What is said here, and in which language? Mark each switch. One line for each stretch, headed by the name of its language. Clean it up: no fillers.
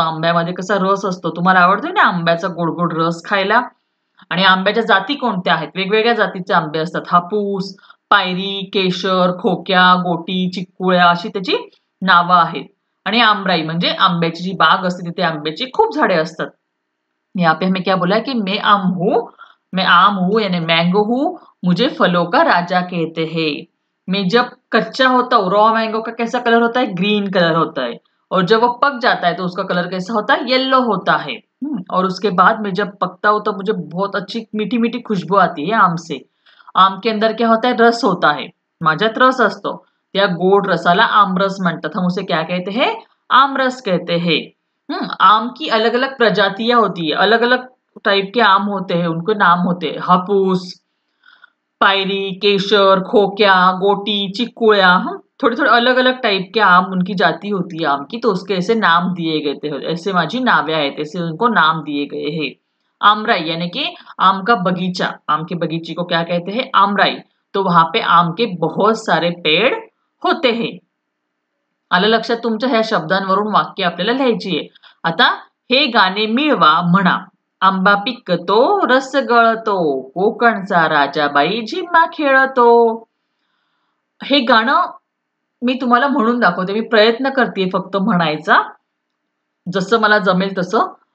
Marathi: आंब्यामध्ये कसा रस असतो, तुम्हाला आवडतोय ना आंब्याचा गोड गोड रस खायला. आणि आंब्याच्या जाती कोणत्या आहेत, वेगवेगळ्या जातीचे आंबे असतात. हापूस, पायरी, केशर, खोक्या, गोटी, चिकुळ्या अशी त्याची नावं आहेत. आणि आमराई म्हणजे आंब्याची जी बाग असते तिथे आंब्याची खूप झाडे असतात.
Hindi: यहाँ पे हमें क्या बोला है कि मैं आम हूँ यानी मैंगो हूँ, मुझे फलों का राजा कहते हैं. मैं जब कच्चा होता हूँ, रॉ मैंगो का कैसा कलर होता है, ग्रीन कलर होता है. और जब वो पक जाता है तो उसका कलर कैसा होता है, येलो होता है. और उसके बाद में जब पकता हूँ तो मुझे बहुत अच्छी मीठी मीठी खुशबू आती है आम से. आम के अंदर क्या होता है, रस होता है.
Marathi: माझ्यात रस असतो, त्या गोड रसाला आमरस म्हणतात.
Hindi: हम उसे क्या कहते हैं, आमरस कहते हैं. आम की अलग अलग प्रजातियां होती है, अलग अलग टाइप के आम होते हैं, उनको नाम होते हैं. हापूस, पायरी, केशर, खोक्या, गोटी, चिकुळ्या, थोड़े थोड़े अलग अलग टाइप के आम, उनकी जाति होती है आम की, तो उसके ऐसे नाम दिए गए थे. ऐसे
Marathi: माझी नावे आहेत,
Hindi: ऐसे उनको नाम दिए गए हैं. आमराई यानी कि आम का बगीचा, आम के बगीचे को क्या कहते हैं, आमराई. तो वहां पे आम के बहुत सारे पेड़ होते हैं.
Marathi: आलं लक्षात तुमच्या, ह्या शब्दांवरून वाक्य आपल्याला लिहायची आहे. आता हे गाणे मिळवा म्हणा. आंबा पिकतो, रस गळतो, कोकणचा राजाबाई झिम्मा खेळतो. हे गाणं मी तुम्हाला म्हणून दाखवते. मी प्रयत्न करते फक्त म्हणायचा, जसं मला जमेल तसं.